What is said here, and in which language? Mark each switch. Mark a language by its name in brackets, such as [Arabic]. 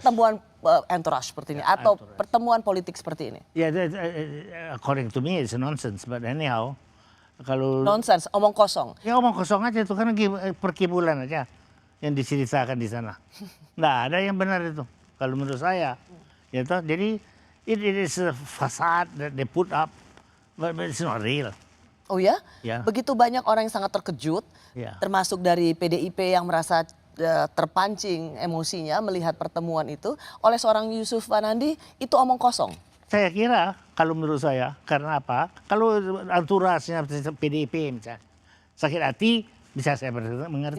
[Indonesian] pertemuan entourage seperti ini atau entourage. pertemuan politik seperti ini? Ya, [English] according to me it's nonsense, but anyhow, [Indonesian] kalau Nonsense, omong kosong. ya omong kosong aja itu kan perkibulan aja yang diceritakan di sana. Nggak ada yang benar itu kalau menurut saya. Ya toh, jadi [English] it is a facade that they put up, but it's not real. [Indonesian] Oh ya? Ya. Begitu banyak orang yang sangat terkejut, Ya. termasuk dari PDIP yang merasa terpancing emosinya melihat pertemuan itu oleh seorang Yusuf Wanandi, itu omong kosong. Saya kira kalau menurut saya karena apa? Kalau anturasnya PDIP misalnya sakit hati bisa saya mengerti.